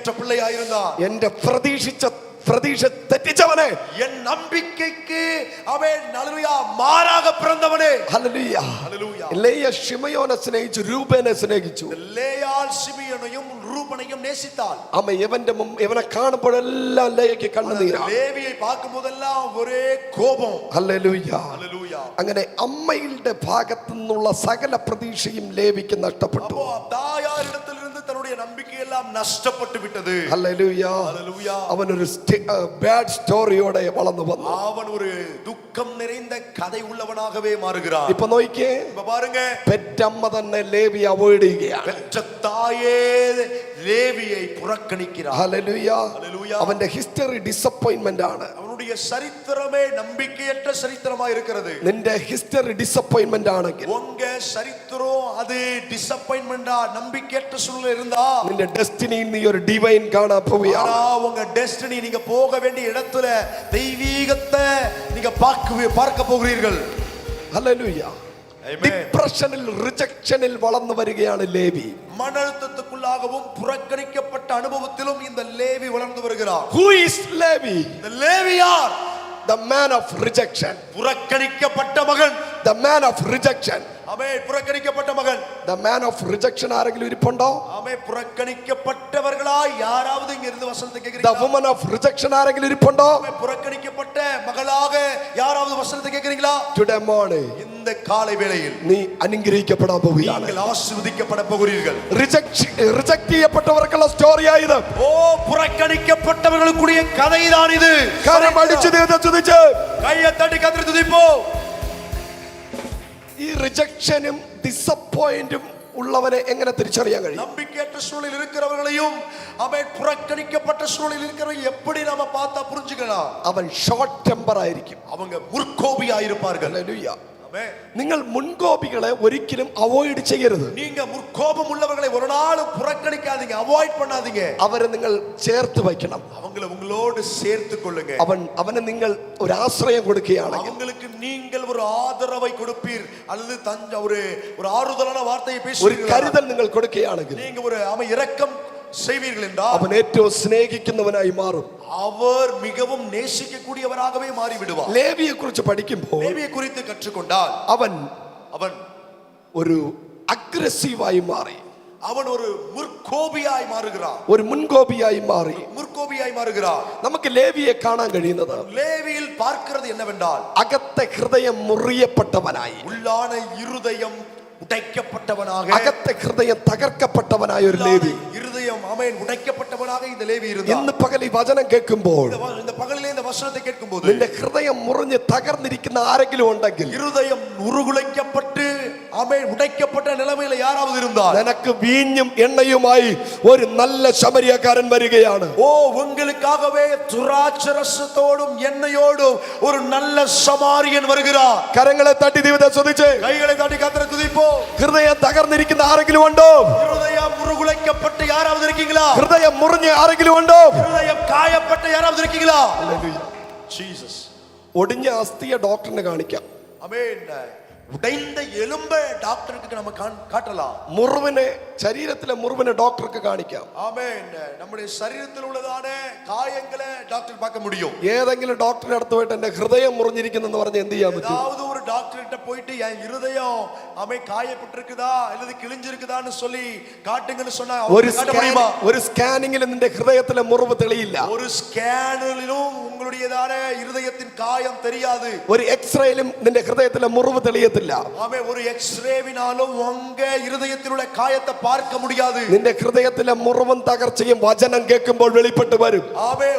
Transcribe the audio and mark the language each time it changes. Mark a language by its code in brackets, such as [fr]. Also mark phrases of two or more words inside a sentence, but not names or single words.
[ta] நம்பிக்கையற்ற பிள்ளையாய் இருந்தான். [ml] എന്റെ പ്രതീക്ഷിച്ച പ്രതീക്ഷ തെറ്റിച്ചവനെ, [ta] என் நம்பிக்கைக்கு அவன் ஹalleluya மாறாக பிறந்தவனே. [ml] ഹല്ലേലൂയ. [ta] ஹalleluya. [ml] ലേയ ശിമയോനെ സ്നേഹിച്ചു, രൂബേനെ സ്നേഹിച്ചു. ലേയാൾ ശിമിയോനെയും രൂപനെയും நேசித்தாள். അമ്മ ഇവനെ കാണുമ്പോഴെല്ലാം ലേയയ്ക്ക് കണ്ണുനീരാണ്. [ta] ലേവിയെ பார்க்கும்போதெல்லாம் ஒரே கோபம். [ml] ഹല്ലേലൂയ. ഹല്ലേലൂയ. അങ്ങനെ അമ്മയുടെ ഭാഗത്തു നിന്നുള്ള സകല പ്രതീക്ഷയും ലേവിക്ക് നഷ്ടപ്പെട്ടു. [ta] அப்போ தாயாரிடத்திலிருந்து தன்னுடைய நம்பிக்கை எல்லாம் நஷ்டப்பட்டு விட்டது. [ml] ഹല്ലേലൂയ. ഹല്ലേലൂയ. അവനൊരു [en] bad story-ode [ml] വളർന്നു വന്നു. [ta] அவன் ஒரு துக்கம் நிறைந்த கதை உள்ளவனாகவே மாறுகிறான். [ml] ഇപ്പൊ നോക്കിയേ, [ta] இப்ப பாருங்க, [ml] പെറ്റമ്മ തന്നെ ലേവി അവോയ്ഡ് ചെയ്യുകയാണ്. [ta] பெற்ற தாயே லேவியை புறக்கணிக்கிறார். [ml] ഹല്ലേലൂയ. ഹല്ലേലൂയ. അവന്റെ [en] history disappointment [ml] ആണ്. [ta] அவனுடைய சரித்திரமே நம்பிக்கையற்ற சரித்திரமா இருக்கிறது. [ml] നിന്റെ [en] history disappointment [ml] ആണെങ്കിൽ, [ta] உங்க சரித்திரம் அது டிசப்பாயின்மெண்டா நம்பிக்கையற்ற சூழ்நிலை இருந்தா, [ml] നിന്റെ ഡെസ്റ്റിനിയിൽ നീ ഒരു ഡിവൈൻ കാണാൻ പോവുകയാണ്. [ta] உங்க டெஸ்டினி நீங்க போக வேண்டிய இடத்துல தெய்வீகத்தை நீங்க பார்க்க போகிறீர்கள். [ml] ഹല്ലേലൂയ. ഡിപ്രഷനിൽ, റിജക്ഷനിൽ വളർന്നു വരികയാണ് ലേവി. [ta] மன அழுத்தத்துக்குள்ளாகவும் புறக்கணிக்கப்பட்ட அனுபவத்திலும் இந்த லேவி வளர்ந்து வருகிறார். [en] Who is Levi? [ta] இந்த லேவி யார்? [en] The man of rejection. [ta] புறக்கணிக்கப்பட்ட மகன். [en] The man of rejection. [ta] ஆமென். புறக்கணிக்கப்பட்ட மகன். [en] The man of rejection [ml] ആരെങ്കിലും ഇരിപ്പുണ്ടോ? [ta] ஆமென். புறக்கணிக்கப்பட்டவர்களாய் யாராவது இங்க இருந்து வசனத்தை [en] The [ta] கேக்குறீங்களா? [en] woman of rejection [ml] ആരെങ്കിലും ഇരിപ്പുണ്ടോ? [ta] ஆமென். புறக்கணிக்கப்பட்ட மகளாக யாராவது வசனத்தை கேக்குறீங்களா? [en] Today morning [ta] இந்த காலை வேளையில் [ml] നീ അനുഗ്രഹിക്കപ്പെടാൻ പോവുകയാണ്. [ta] நீங்கள் ஆசீர்வதிக்கப்பட போகிறீர்கள். [ml] റിജക്ട് ചെയ്യപ്പെട്ടവർക്കുള്ള സ്റ്റോറിയാ ഇത്. [ta] ஓ, புறக்கணிக்கப்பட்டவர்களுக்குரிய கதைதான் இது. [ml] കാരണം അടിച്ചു ദൈവത്തെ സ്തുതിച്ച് [ta] கையை தட்டி கர்த்தரை துதிப்போம். [ml] ഈ റിജക്ഷനും ഡിസപ്പോയിന്റും ഉള്ളവനെ എങ്ങനെ തിരിച്ചറിയാൻ കഴിയും? [ta] நம்பிக்கையற்ற சூழலில் இருக்கிறவர்களையும் அவன் புறக்கணிக்கப்பட்ட சூழலில் இருக்கிறவங்க எப்படி நாம பார்த்தா புரிஞ்சுக்கலாம்? [ml] അവൻ [en] short temper [ml] ആയിരിക്കും. [ta] அவங்க முற்கோபியா இருப்பார்கள். [ml] ഹല്ലേലൂയ. [ta] ஆமென். [ml] നിങ്ങൾ മുൻകോപികളെ ഒരിക്കലും അവോയ്ഡ് ചെയ്യരുത്. [ta] நீங்க முற்கோபம் உள்ளவர்களை ஒரு நாளும் புறக்கணிக்காதீங்க, அவாய்ட் பண்ணாதீங்க. [ml] അവരെ നിങ്ങൾ ചേർത്ത് വയ്ക്കണം. [ta] அவங்களை உங்களோடு சேர்த்து கொள்ளுங்க. [ml] അവന് നിങ്ങൾ ഒരു ആശ്രയം കൊടുക്കുകയാണെങ്കിൽ, [ta] அவங்களுக்கு நீங்கள் ஒரு ஆதரவை கொடுப்பீர் அல்லது ஒரு ஆறுதலான வார்த்தையை [ml] ഒരു [ta] பேசுவீர்கள், [ml] കരുതൽ നിങ്ങൾ കൊടുക്കുകയാണെങ്കിൽ, [ta] நீங்க ஒரு இரக்கம் செய்வீர்கள் என்றால் [ml] അവൻ ഏറ്റവും സ്നേഹിക്കുന്നവനായി മാറും. [ta] அவர் மிகவும் நேசிக்கக்கூடியவராகவே மாறி விடுவார். [ml] ലേവിയെ കുറിച്ച് പഠിക്കുമ്പോൾ [ta] லேவியை குறித்து கற்றுக்கொண்டால் [ml] അവൻ ഒരു അഗ്രസീവായി മാറി. [ta] அவன் ஒரு முற்கோபியாய் மாறுகிறான். [ml] ഒരു മുൻകോപിയായി മാറി. [ta] முற்கோபியாய் மாறுகிறான். [ml] നമുക്ക് ലേവിയെ കാണാൻ കഴിയുന്നത് [ta] லேவியில் பார்க்கிறது என்னவென்றால், [ml] അകത്തെ ഹൃദയം മുറിയപ്പെട്ടവനായി, [ta] உள்ளான இருதயம் உடைக்கப்பட்டவனாக, [ml] അകത്തെ ഹൃദയം തകർക്കപ്പെട്ടവനായ ഒരു ലേവി. [ta] இருதயம் ஆமென் உடைக்கப்பட்டவனாக இந்த லேவி இருந்தான். [ml] ഇന്ന് പകൽ ഈ വചനം കേൾക്കുമ്പോൾ, [ta] இந்த பகலிலே இந்த வசனத்தை கேட்கும்போது, [ml] നിന്റെ ഹൃദയം മുറിഞ്ഞ് തകർന്നിരിക്കുന്ന ആരെങ്കിലും ഉണ്ടെങ്കിൽ, [ta] இருதயம் உருகுலைக்கப்பட்டு ஆமென் உடைக்கப்பட்ட நிலைமையில யாராவது இருந்தால், [ml] നിനക്ക് വീഞ്ഞും എണ്ണയുമായി ഒരു നല്ല ശമരിയക്കാരൻ വരികയാണ്. [ta] ஓ, உங்களுக்காகவே துராட்சரசத்தோடும் எண்ணெயோடும் ஒரு நல்ல சமாரியன் வருகிறார். [ml] കരങ്ങളെ തട്ടി ദൈവത്തെ സ്തുതിച്ച് [ta] கைகளை தட்டி கர்த்தரை துதிப்போம். [ml] ഹൃദയം തകർന്നിരിക്കുന്ന ആരെങ്കിലും ഉണ്ടോ? [ta] இருதயம் உருகுலைக்கப்பட்டு யாராவது இருக்கீங்களா? [ml] ഹൃദയം മുറിഞ്ഞ് ആരെങ്കിലും ഉണ്ടോ? [ta] இருதயம் காயப்பட்ட யாராவது இருக்கீங்களா? ஜீசஸ். [ml] ഒടിഞ്ഞ അസ്ഥിയെ ഡോക്ടറിനെ കാണിക്കാം. [ta] ஆமென். உடைந்த எலும்பை டாக்டருக்கு நம்ம காட்டலாம். [ml] മുറിവിനെ, ശരീരത്തിലെ മുറിവിനെ ഡോക്ടർക്ക് കാണിക്കാം. [ta] ஆமென். நம்முடைய சரீரத்தில் உள்ளதான காயங்களை டாக்டர் பார்க்க முடியும். [ml] ഏതെങ്കിലും ഡോക്ടറിന്റെ അടുത്ത് പോയിട്ട് എന്റെ ഹൃദയം മുറിഞ്ഞിരിക്കുന്നെന്ന് പറഞ്ഞ് എന്ത് ചെയ്യാൻ പറ്റും? [ta] ஏதாவது ஒரு டாக்டர் கிட்ட போயிட்டு என் இருதயம் காயப்பட்டிருக்குதா அல்லது கிழிஞ்சிருக்குதான்னு சொல்லி காட்டுங்கன்னு சொன்னா காட்ட முடியுமா? [ml] ഒരു സ്കാനിങ്ങിൽ നിന്റെ ഹൃദയത്തിലെ മുറിവ് തെളിയില്ല. [ta] ஒரு ஸ்கேனிலும் உங்களுடையதான இருதயத்தின் காயம் தெரியாது. [ml] ഒരു എക്സ്റേയിലും നിന്റെ ഹൃദയത്തിലെ മുറിവ് തെളിയത്തില്ല. [ta] ஆமென். ஒரு எக்ஸ்ரேவினாலும் உங்க இருதயத்தில் உள்ள காயத்தை பார்க்க முடியாது. [ml] നിന്റെ ഹൃദയത്തിലെ മുറിവും തകർച്ചയും വചനം കേൾക്കുമ്പോൾ വെളിപ്പെട്ട് വരും. [ta] ஆமென்.